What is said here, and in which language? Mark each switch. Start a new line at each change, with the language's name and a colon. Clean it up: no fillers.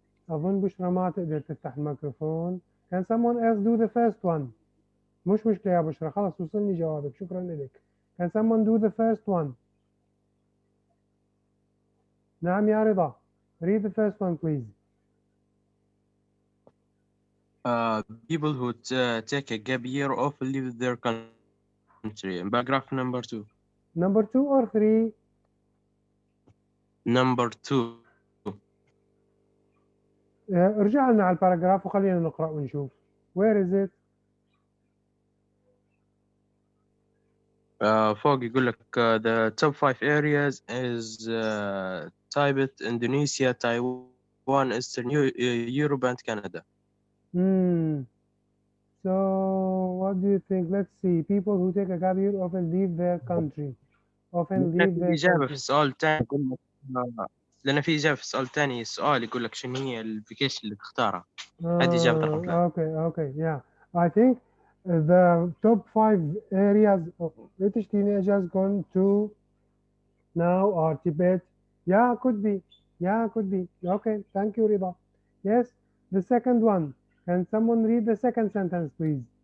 Arabic: أظن بشرى ما تقدر تفتح الميكروفون.
English: Can someone else do the first one?
Arabic: مش مشكلة يا بشرى، خلاص وصلني جوابك، شكرا لك.
English: Can someone do the first one?
Arabic: نعم يا رضا.
English: Read the first one please. People who take a gap year often leave their country. Paragraph number 2. Number 2 or 3? Number 2.
Arabic: ارجع لنا على الباراجراف وخلينا نقرأ ونشوف.
English: Where is it?
Arabic: فوق يقول لك
English: the top 5 areas is Tibet, Indonesia, Taiwan, Eastern Europe and Canada. So what do you think? Let's see. People who take a gap year often leave their country. Often leave
Arabic: في
English: their
Arabic: إجابة في
English: country.
Arabic: السؤال الثاني يقول لك لأن في إجابة في السؤال الثاني السؤال يقول لك شنو هي الابلكيشن اللي تختارها. هذه إجابة رقم 3.
English: Okay, yeah. I think the top 5 areas of British teenagers going to now are Tibet. Yeah, could be. Yeah, could be. Okay, thank you, Rida. Yes, the second one. Can someone read the second sentence, please?